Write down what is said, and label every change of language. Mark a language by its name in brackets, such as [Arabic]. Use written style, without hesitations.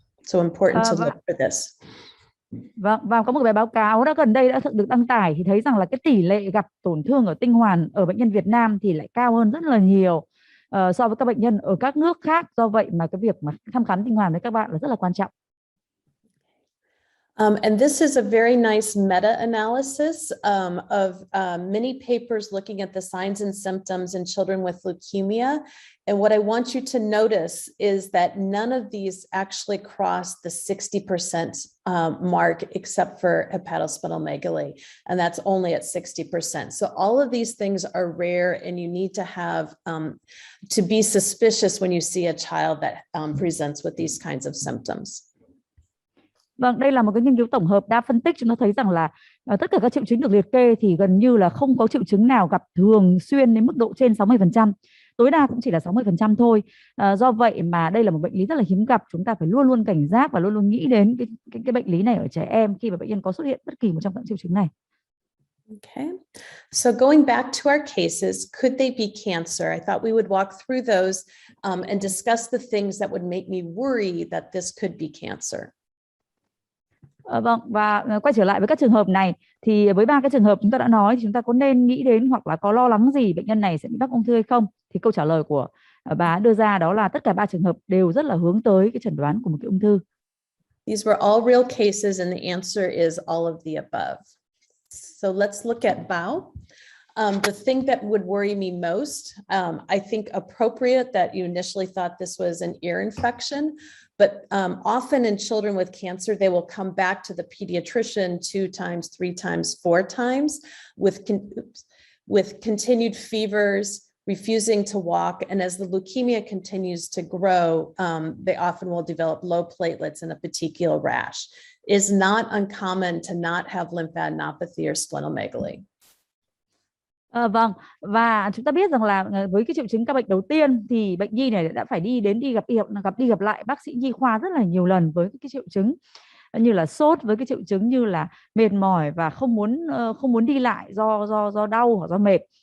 [English] So important to look for this. [Vietnamese] Và có một bài báo cáo gần đây đã được đăng tải thì thấy rằng là cái tỷ lệ gặp tổn thương ở tinh hoàn ở bệnh nhân Việt Nam thì lại cao hơn rất là nhiều so với các bệnh nhân ở các nước khác. Do vậy mà cái việc mà thăm khám tinh hoàn với các bạn là rất là quan trọng. [English] And this is a very nice meta-analysis of many papers looking at the signs and symptoms in children with leukemia. And what I want you to notice is that none of these actually cross the 60% mark except for hepatosplenomegaly, and that's only at 60%. So all of these things are rare, and you need to have to be suspicious when you see a child that presents with these kinds of symptoms. [Vietnamese] Vâng, đây là một cái nghiên cứu tổng hợp đa phân tích. Chúng ta thấy rằng là tất cả các triệu chứng được liệt kê thì gần như là không có triệu chứng nào gặp thường xuyên đến mức độ trên 60%. Tối đa cũng chỉ là 60% thôi. Do vậy mà đây là một bệnh lý rất là hiếm gặp. Chúng ta phải luôn luôn cảnh giác và luôn luôn nghĩ đến cái bệnh lý này ở trẻ em khi mà bệnh nhân có xuất hiện bất kỳ một trong các triệu chứng này. [English] Okay, so going back to our cases, could they be cancer? I thought we would walk through those and discuss the things that would make me worry that this could be cancer. [Vietnamese] Vâng, và quay trở lại với các trường hợp này thì với 3 cái trường hợp chúng ta đã nói thì chúng ta có nên nghĩ đến hoặc là có lo lắng gì bệnh nhân này sẽ bị mắc ung thư hay không? Thì câu trả lời của bà đưa ra đó là tất cả 3 trường hợp đều rất là hướng tới cái chẩn đoán của một cái ung thư. [English] These were all real cases and the answer is all of the above. So let's look at Bao. The thing that would worry me most, I think appropriate that you initially thought this was an ear infection, but often in children with cancer, they will come back to the pediatrician 2 times, 3 times, 4 times with continued fevers, refusing to walk. And as the leukemia continues to grow, they often will develop low platelets and a petechial rash. It's not uncommon to not have lymphadenopathy or splenomegaly. [Vietnamese] Vâng, và chúng ta biết rằng là với cái triệu chứng các bệnh đầu tiên thì bệnh nhi này đã phải đi gặp lại bác sĩ nhi khoa rất là nhiều lần với cái triệu chứng như là sốt, với cái triệu chứng như là mệt mỏi và không muốn đi lại do đau hoặc do mệt.